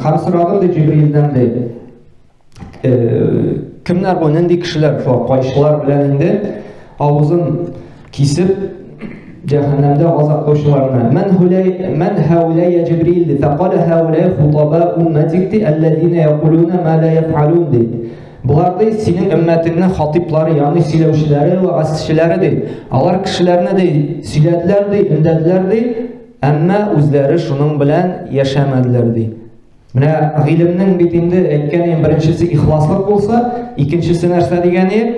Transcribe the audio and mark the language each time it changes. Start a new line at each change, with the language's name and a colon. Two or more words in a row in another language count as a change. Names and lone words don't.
Tatar: Һәм сораган ди Җибрилдән ди: Кемнәр бу, нинди кешеләр шул кайшылар белән инде авызын кисеп җәһәннәмдә газаплаучыларны?
Arabic: من هؤلاء يا جبريل فقال هؤلاء خطباء أمتك الذين يقولون ما لا يفعلون ди.
Tatar: Булар ди синең өммәтеңнең хатиплары, ягъни сөйләүчеләре ва гасчылары ди. Алар кешеләрне ди сөйләделәр ди, өндәделәр ди, әмма үзләре шуның белән яшәмәделәр ди. Менә гыйлемнең бит инде әйткән беренчесе ихласлык булса, икенчесе нәрсә дигәне?